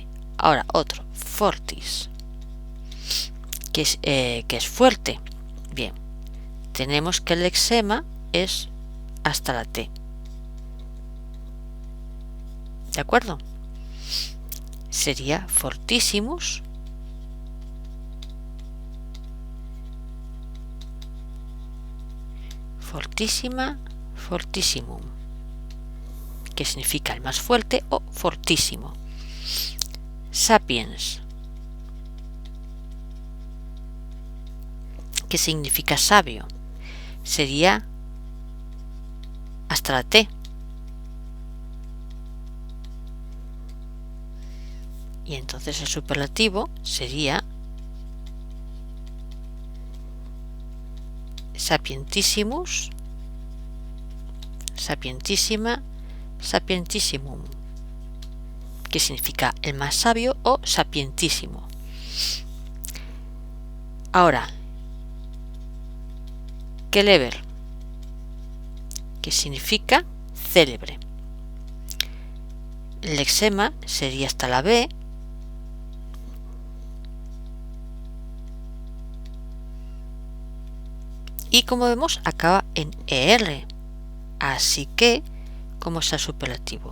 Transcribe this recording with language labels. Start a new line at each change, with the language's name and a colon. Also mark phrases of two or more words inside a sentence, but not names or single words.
Spanish: Ahora otro, fortis, que es fuerte. Bien, tenemos que el lexema es hasta la T. ¿De acuerdo? Sería
Latin: fortissimus, fortissima, fortissimum,
Spanish: que significa el más fuerte o fortísimo. Sapiens, que significa sabio, sería hasta la T. Y entonces el superlativo sería
Latin: sapientissimus, sapientissima, sapientissimum,
Spanish: que significa el más sabio o sapientísimo. Ahora, celeber, que significa célebre. El lexema sería hasta la B, y como vemos acaba en ER, así que ¿cómo está el superlativo?